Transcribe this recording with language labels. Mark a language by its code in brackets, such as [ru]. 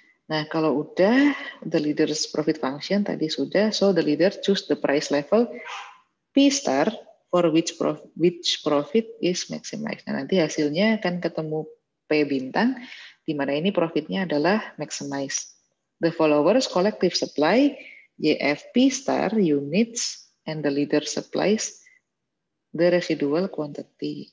[id] Nah, kalau udah [en] the leader's profit function [id] tadi sudah, [en] so the leader choose the price level P star for which profit is maximized. [id] Nah, nanti hasilnya akan ketemu P bintang, di mana ini profitnya adalah maximized. [en] The followers collective supply YFP star units and the leader supplies the residual quantity.